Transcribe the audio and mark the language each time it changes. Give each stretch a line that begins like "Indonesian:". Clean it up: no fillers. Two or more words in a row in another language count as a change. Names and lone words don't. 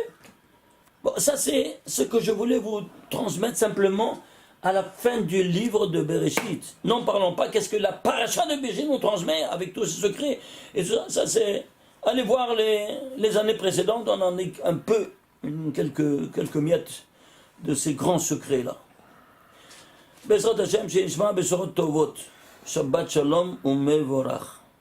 French: Bon, ça c'est ce que je voulais vous transmettre simplement à la fin du livre de Bereshit. N'en parlons pas, qu'est-ce que la paracha de Bereshit nous transmet avec tous ces secrets. Et ça c'est... Allez voir les années précédentes, on en est un peu, quelques miettes de ces grands secrets-là.
Hebrew: בעזרת השם שנשמע בשורות טובות. שבת שלום ומבורך.